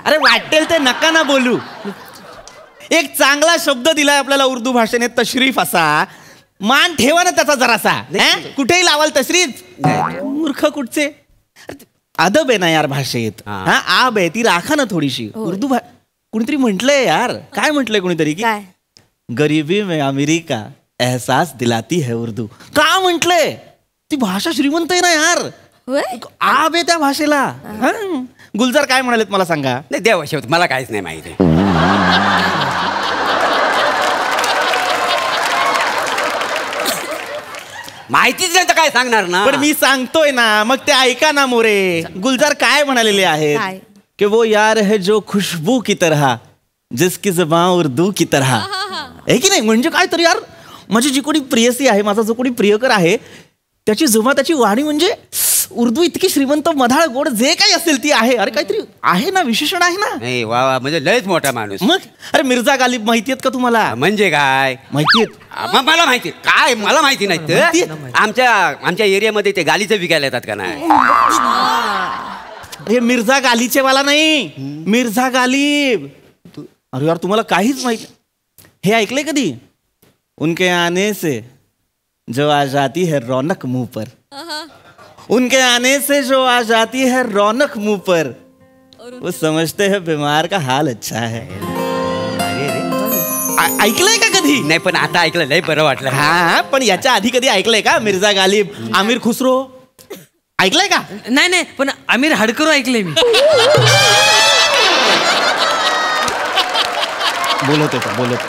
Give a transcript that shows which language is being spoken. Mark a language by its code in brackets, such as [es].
[mr] अरे वाटेल ते नका ना बोलू. एक चांगला शब्द दिलाय आपल्याला उर्दू भाषेने, तशरीफ असा. मान ठेवा ना त्याचा जरासा. कुठेही लावाल तशरीफ. मूर्ख कुठचे. अदब आहे ना यार भाषेत. हा, आब आहे ती राखा ना थोडीशी. उर्दू कुणीतरी म्हटलंय यार, काय म्हटलंय कुणीतरी की [hi] गरीबी में अमीरी का एहसास दिलाती है उर्दू. [mr] का म्हटलंय. ती भाषा श्रीमंत आहे ना यार. आब आहे त्या भाषेला. गुलजार काय म्हणालेत मला सांगा. नाही देवा शेवट मला काहीच नाही माहिती. माहितीच नाही तर काय सांगणार ना. पण मी सांगतोय ना, मग ते ऐका ना मोरे. गुलजार काय म्हणालेले आहेत कि [hi] वो यार है जो खुशबू की तरह [mr] जिसकी जुबान उर्दू की तरह. आहे की नाही. म्हणजे काय तर यार, माझी जी कोणी प्रियसी आहे, माझा जो कोणी प्रियकर आहे, त्याची जुबान, त्याची वाणी म्हणजे उर्दू इतकी श्रीमंत मधाळ गोड जे काही असेल ती आहे. अरे काहीतरी आहे ना, विशेषण आहे ना. नाही वा वा, म्हणजे लयच मोठा माणूस. मग अरे मिर्झा गालिब माहिती आहेत का तुम्हाला. म्हणजे काय माहितीयेत. मला माहिती काय, मला माहिती नाही तर. आमच्या एरियामध्ये ते गालीचं विकायला येतात का नाही. हे मिर्झा गालीचे वाला नाही, मिर्झा गालिब. अरे यार तुम्हाला काहीच माहिती. हे ऐकलंय कधी. [hi] उनके आने से जो आ जाती है रौनक मुंह पर. उनके आने से जो आ जाती है रौनक मुंह पर, वो समझते हैं बीमार का हाल अच्छा है. [mr] ऐकलंय का कधी. नाही पण आता ऐकलं लय बरं वाटलं. हा, पण याच्या आधी कधी ऐकलंय का. मिर्झा गालिब, आमिर खुसरो ऐकलंय का. नाही पण आमिर हाडकरो ऐकलंय मी. बोलत